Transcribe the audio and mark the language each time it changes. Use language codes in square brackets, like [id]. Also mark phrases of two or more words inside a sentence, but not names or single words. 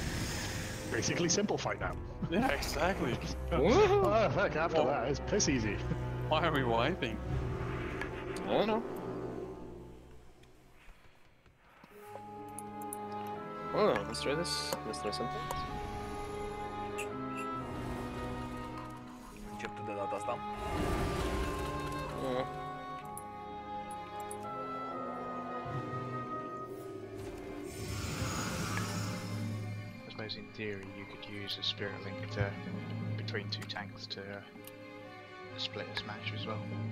[en] Basically simplified now. Yeah, exactly. Oh, heck, after that, it's piss easy. Why are we wiping? I don't know. Oh, let's try this. Let's try something. [ro] Încep tu de data asta. [en] I suppose in theory you could use a spirit link between two tanks to split a smash as well.